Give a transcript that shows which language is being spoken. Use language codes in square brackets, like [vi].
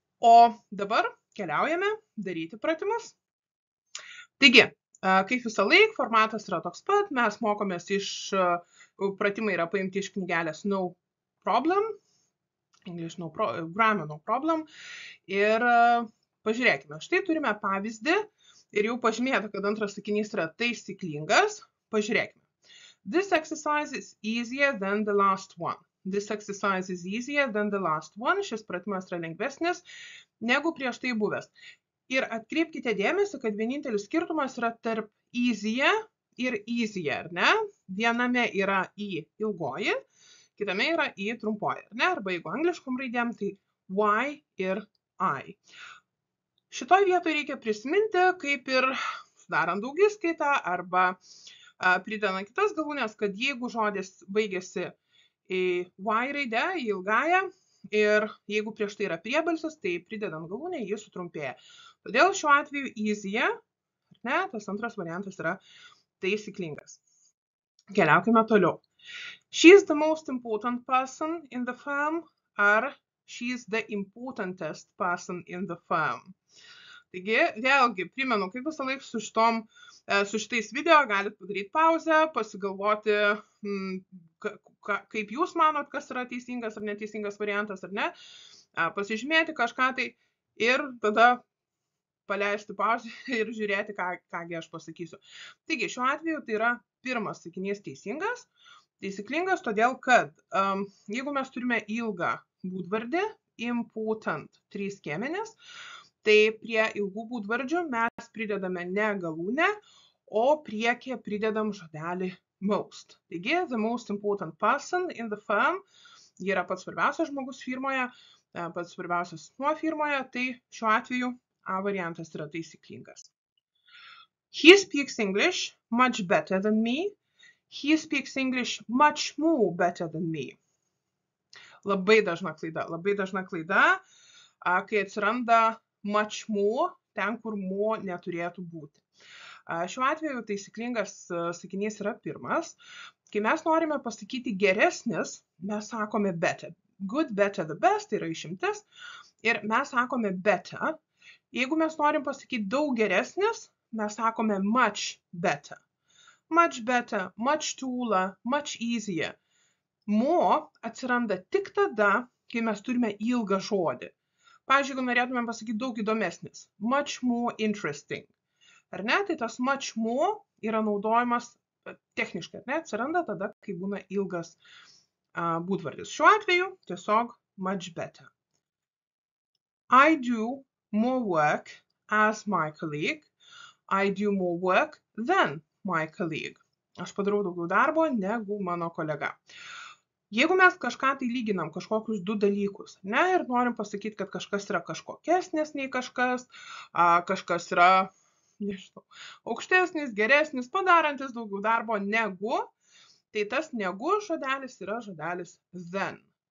[lt] O dabar keliaujame daryti pratimus. Taigi, kaip visą laiką, formatas yra toks pat, mes mokomės pratimai yra paimti iš knygelės No Problem, English Grammar No Problem, ir pažiūrėkime, štai turime pavyzdį ir jau pažymėta, kad antras sakinys yra taisyklingas, pažiūrėkime. [en] This exercise is easier than the last one. This exercise is easier than the last one. [lt] Šis pratimas yra lengvesnis negu prieš tai buvęs. Ir atkreipkite dėmesį, kad vienintelis skirtumas yra tarp easier ir easier, ar ne? Viename yra I ilgoji, kitame yra I trumpoji, ar ne? Arba jeigu angliškom raidėm, tai Y ir I. Šitoj vietoje reikia prisiminti, kaip ir sudarant daugiskaitą arba pridedant kitas galūnės, kad jeigu žodis baigėsi į Y raidę, į ilgąją, ir jeigu prieš tai yra priebalsis, tai pridedant galūnę, jis sutrumpėja. Todėl šiuo atveju easier, ne, tas antras variantas yra taisyklingas. Keliaukime toliau. [en] She is the most important person in the firm, ar she is the importantest person in the firm. [lt] Taigi, vėlgi, primenu, kaip visą laiką su šitais video galite padaryti pauzę, pasigalvoti, kaip jūs manot, kas yra teisingas ar neteisingas variantas, ar ne, pasižymėti kažką tai ir tada paleisti pauzę ir žiūrėti, kągi aš pasakysiu. Taigi, šiuo atveju tai yra pirmas sakinys teisingas, taisyklingas, todėl kad jeigu mes turime ilgą būdvardį, important 3 skiemenis, tai prie ilgų būdvardžių mes pridedame ne galūnę, o priekyje pridedam žodelį most. Taigi, [en] the most important person in the firm [lt] Jie yra pats svarbiausias žmogus firmoje, pats svarbiausias nuo firmoje, tai šiuo atveju A variantas yra taisyklingas. [en] He speaks English much better than me. He speaks English much more better than me. [lt] Labai dažna klaida, kai atsiranda much more, ten, kur more neturėtų būti. Šiuo atveju taisyklingas sakinys yra pirmas. Kai mes norime pasakyti geresnis, mes sakome better. [en] Good, better, the best, [lt] tai yra išimtis. Ir mes sakome better. Jeigu mes norim pasakyti daug geresnis, mes sakome much better. [en] Much better, much taller, much easier. [lt] More atsiranda tik tada, kai mes turime ilgą žodį. Pavyzdžiui, jeigu norėtume pasakyti daug įdomesnis. [en] Much more interesting. [lt] Ar ne? Tai tas much more yra naudojamas techniškai, ar ne? Atsiranda tada, kai būna ilgas būdvardis. Šiuo atveju tiesiog much better. [en] I do more work as my colleague. I do more work than my colleague. [lt] Aš padarau daugiau darbo negu mano kolega. Jeigu mes kažką tai lyginam, kažkokius du dalykus, ne, ir norim pasakyti, kad kažkas yra kažkokesnis nei kažkas, kažkas yra, nežinau, aukštesnis, geresnis, padarantis daugiau darbo negu, tai tas negu žodelis yra žodelis than.